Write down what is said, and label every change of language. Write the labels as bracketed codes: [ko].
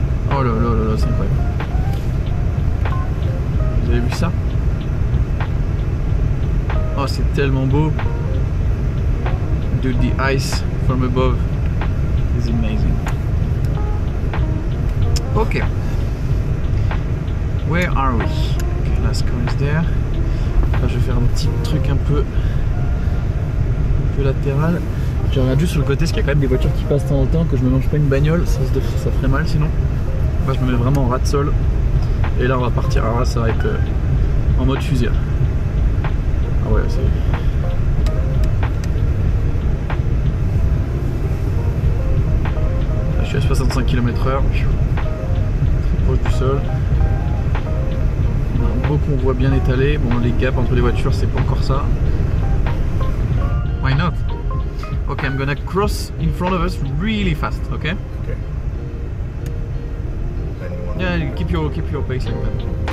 [fr] Oh là là là là, c'est incroyable. Vous avez vu ça? Oh, c'est tellement beau. [en] Dude, the ice from above is amazing. Okay. Where are we? Okay, last car is there. [fr] Là, je vais faire un petit truc un peu latéral. Je regarde juste sur le côté parce qu'il y a quand même des voitures qui passent de temps en temps, que je me mange pas une bagnole, ça ferait mal sinon. Là, je me mets vraiment en ras de sol. Et là on va partir. Alors là ça va être en mode fusée. Ah ouais, c'est... Là, je suis à 65 km/h. Très proche du sol. On a un beau convoi bien étalé. Bon, les gaps entre les voitures, c'est pas encore ça. [en] Why not? Okay, I'm gonna cross in front of us really fast, okay? Okay. Then you want Yeah, keep your pace like that.